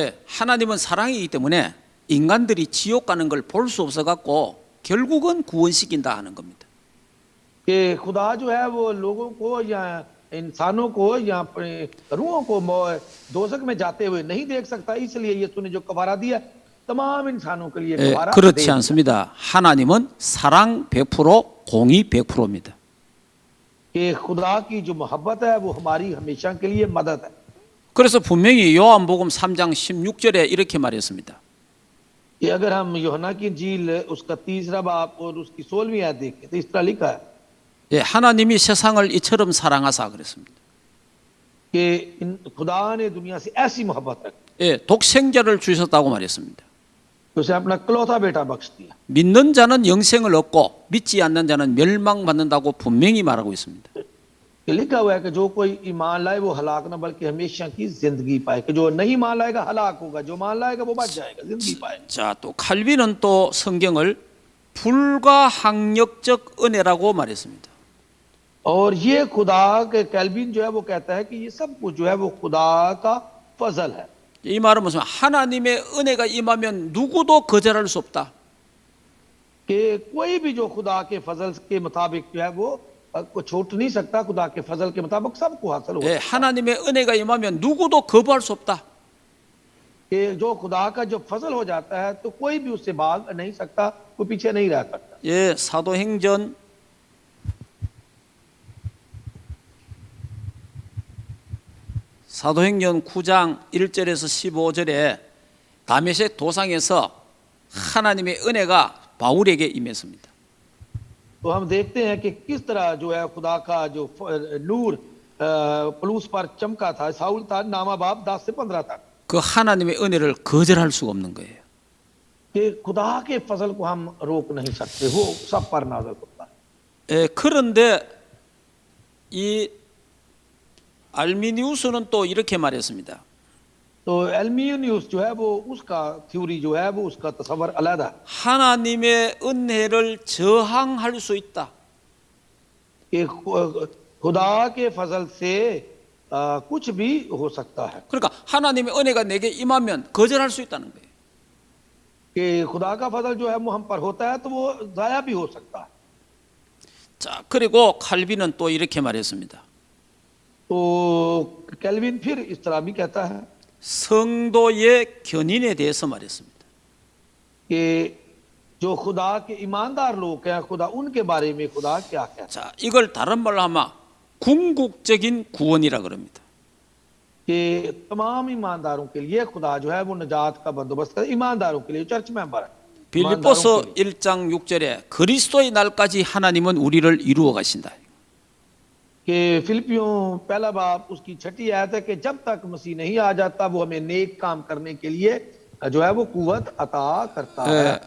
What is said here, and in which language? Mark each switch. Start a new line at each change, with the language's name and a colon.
Korean: 하나님은 사랑이기 때문에 인간들이 지옥 가는 걸 볼 수 없어 갖고 결국은 구원시킨다 하는 겁니다.
Hindi: कि खुदा जो है वो लोगों को या इंसानों को या अपने रूहों को दोजख में जाते हुए नहीं देख सकता, इसलिए यीशु ने जो कफारा दिया तमाम इंसानों के लिए
Korean: 예,
Hindi: कफारा दे
Korean: 그렇지
Hindi: दिया।
Korean: 않습니다. 하나님은 사랑 100%, 공의 100%입니다.
Hindi: कि खुदा की जो मोहब्बत है वो हमारी हमेशा के लिए मदद है।
Korean: 그래서 분명히 요한복음 3장 16절에 이렇게 말했습니다.
Hindi: कि अगर हम यूहन्ना की इंजील उसका 3रा बाब और उसकी 16वीं आयत देखें तो इस तरह लिखा है
Korean: 예, 하나님이 세상을 이처럼 사랑하사 그랬습니다.
Hindi: कि खुदा ने दुनिया से ऐसी मोहब्बत रखी
Korean: 예, 독생자를 주셨다고 말했습니다.
Hindi: कि उसे अपना इकलौता बेटा बख्श दिया।
Korean: 믿는 자는 영생을 얻고 믿지 않는 자는 멸망받는다고 분명히 말하고 있습니다.
Hindi: कि लिखा हुआ है कि जो कोई ईमान लाए वो हलाक न बल्कि हमेशा की जिंदगी पाए, कि जो नहीं मान लाएगा हलाक होगा, जो मान लाएगा वो बच जाएगा, जिंदगी पाए।
Korean: 자, 또 칼빈은 또 성경을 불가항력적 은혜라고 말했습니다.
Hindi: और ये खुदा के कैल्विन जो है वो कहता है कि ये सब कुछ जो है वो खुदा का फजल है।
Korean: 이 말은 무슨 하나님의 은혜가 임하면 누구도 거절할 수 없다.
Hindi: कि कोई भी जो खुदा के फजल के मुताबिक जो है वो छूट नहीं सकता, खुदा के फजल के मुताबिक सबको हासिल हो।
Korean: 예, 하나님의 은혜가 임하면 누구도 거부할 수 없다.
Hindi: कि जो खुदा का जो फजल हो जाता है तो कोई भी उससे भाग नहीं सकता, कोई पीछे नहीं रह सकता।
Korean: 예, 사도행전 9장 1절에서 15절에 다메섹 도상에서 하나님의 은혜가 바울에게 임했습니다.
Hindi: तो हम देखते हैं कि किस तरह जो है खुदा का जो नूर पलूस पर चमका था, साउल था, नामा बाब 10 से 15 तक।
Korean: 그 하나님의 은혜를 거절할 수가 없는 거예요.
Hindi: कि खुदा के फजल को हम रोक नहीं सकते, वो सब पर नाज़िल होता है।
Korean: 예, 그런데 이 알미니우스는 또 이렇게 말했습니다.
Hindi: तो एल्मियनियस जो है वो उसका थ्योरी जो है वो उसका तस्वर अलग है
Korean: 하나님의 은혜를 저항할 수 있다.
Hindi: कि खुदा के फजल से कुछ भी हो सकता है।
Korean: 그러니까 하나님의 은혜가 내게 임하면 거절할 수 있다는 거예요.
Hindi: कि खुदा का फजल जो है वो हम पर होता है तो वो जाया भी हो सकता है।
Korean: 자, 그리고 칼빈은 또 이렇게 말했습니다.
Hindi: तो कैल्विन फिर इस तरह भी कहता है
Korean: 성도의 견인에 대해서 말했습니다.
Hindi: कि जो खुदा के ईमानदार लोग हैं, खुदा उनके बारे में खुदा क्या कहता है।
Korean: 자, 이걸 다른 말로 하면 궁극적인 구원이라 그럽니다.
Hindi: कि तमाम ईमानदारों के लिए खुदा जो है वो निजात का बंदोबस्त है, ईमानदारों के लिए, चर्च मेंबर है।
Korean: 빌립보서 1장 6절에 그리스도의 날까지 하나님은 우리를 이루어 가신다.
Hindi: कि फिलिपियों पहला बाब उसकी 6ठी आयत है कि जब तक मसीह नहीं आ जाता वो हमें नेक काम करने के लिए जो है वो कुव्वत अता करता है।